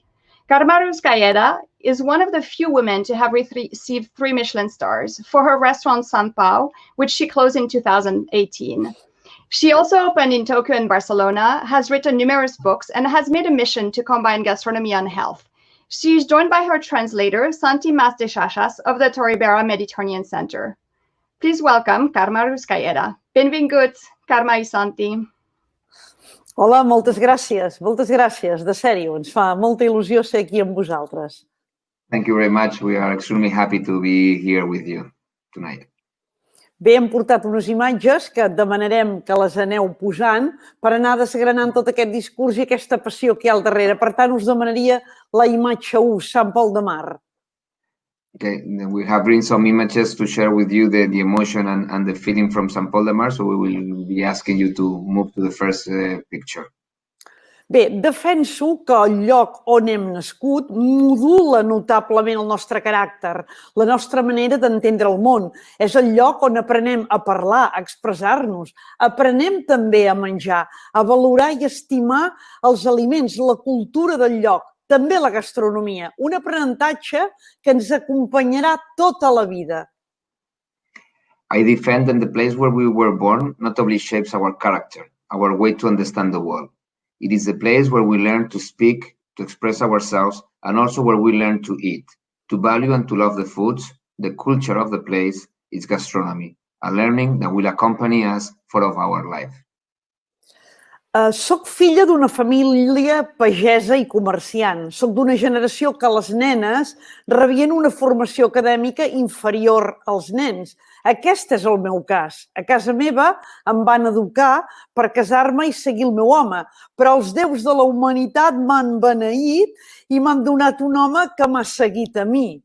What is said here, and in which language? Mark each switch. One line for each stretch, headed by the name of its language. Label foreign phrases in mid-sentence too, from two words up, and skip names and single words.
English: Carme Ruscalleda is one of the few women to have received 3 Michelin stars for her restaurant Sant Pau, which she closed in 2018. She also opened in Tokyo and Barcelona, has written numerous books, and has made a mission to combine gastronomy and health. She is joined by her translator, Santi Mas de Chachas of the Torribera Mediterranean Center. Please welcome Carme Ruscalleda.
Catalan: Benvinguts, Carme i Santi. Hola, moltes gràcies, de sèrio, ens fa molta il·lusió ser aquí amb vosaltres.
English: Thank you very much. We are extremely happy to be here with you tonight.
Catalan: Bé, hem portat unes imatges que demanarem que les aneu posant per anar desgranant tot aquest discurs i aquesta passió que hi ha al darrere. Per tant, us demanaria la imatge 1, Sant Pol de Mar.
English: Okay, we have bring some images to share with you the emotion and the feeling from Sant Pol de Mar, so we will be asking you to move to the first picture.
Catalan: Bé, defenso que el lloc on hem nascut modula notablement el nostre caràcter, la nostra manera d'entendre el món. És el lloc on aprenem a parlar, a expressar-nos. Aprenem també a menjar, a valorar i estimar els aliments, la cultura del lloc, també la gastronomia. Un aprenentatge que ens acompanyarà tota la vida.
English: I defend that the place where we were born notably shapes our character, our way to understand the world. It is the place where we learn to speak, to express ourselves, and also where we learn to eat, to value and to love the foods, the culture of the place, its gastronomy, a learning that will accompany us for all of our life.
Catalan: Soc filla d'una família pagesa i comerciant. Soc d'una generació que les nenes rebien una formació acadèmica inferior als nens. Aquest és el meu cas. A casa meva em van educar per casar-me i seguir el meu home, però els déus de la humanitat m'han beneït i m'han donat un home que m'ha seguit a mi.